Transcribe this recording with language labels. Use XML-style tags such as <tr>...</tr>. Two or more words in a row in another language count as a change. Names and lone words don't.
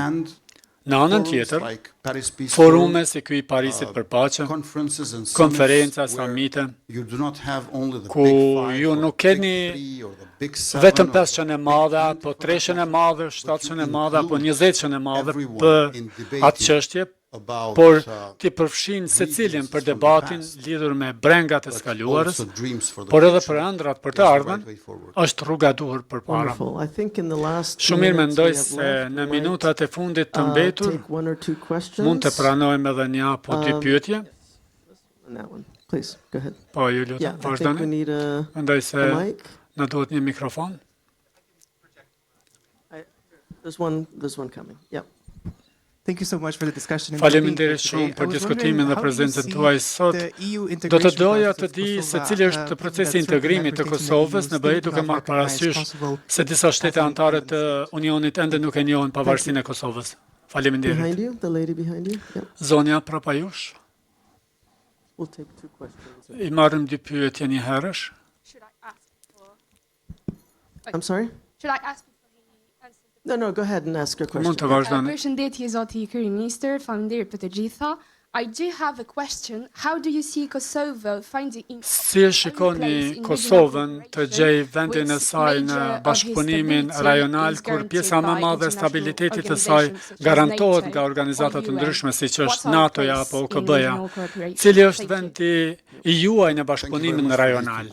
<sq>Në anën tjetër, forume si ky i Parisit për paqe, konferenca, samite, ku ju nuk keni vetëm 500 e madhe, apo 300 e madhe, 700 e madhe, apo 20 e madhe për atë çështje, por t'i përfshin secilin për debatin lidhur me brengat e skaluarës, por edhe për ëndrat për të ardhmen, është rruga duhur përpara. Shumë mirë mendoj se në minutat e fundit të mbetur mund të pranojmë edhe një apo dy pyetje. Po, ju lutem, vazhdoni. Mendoj se na duhet një mikrofon.</sq> <en>There's one coming. Yeah. Thank you so much for the discussion.</en> <sq>Faleminderit shumë për diskutimin dhe prezencën tuaj sot. Do të doja të di se cili është procesi i integrimit të Kosovës në BE, duke marrë parasysh se disa shtete anëtare të Unionit ende nuk e njohin pavarësinë e Kosovës. Faleminderit.</sq> <en>Behind you, the lady behind you. Yeah.</en> <sq>Zonja prapa jush.</sq> <en>We'll take 2 questions.</en> <sq>I marrim dy pyetje një herësh.</sq> <en>Should I ask for? I'm sorry? Should I ask before he answers? No, go ahead and ask your question.</en> <sq>Mund të vazhdoni. Përshëndetje zoti kryeministër, faleminderit për të gjitha.</sq> <en>I do have a question. How do you see Kosovo finding</en> <sq>Si e shikoni Kosovën të gjej vendin e saj në bashkëpunimin rajonal kur pjesa më e madhe e stabilitetit të saj garantohet nga organizata të ndryshme siç është NATO-ja apo OKB-ja? Cili është vendi i juaj në bashkëpunimin rajonal?</sq>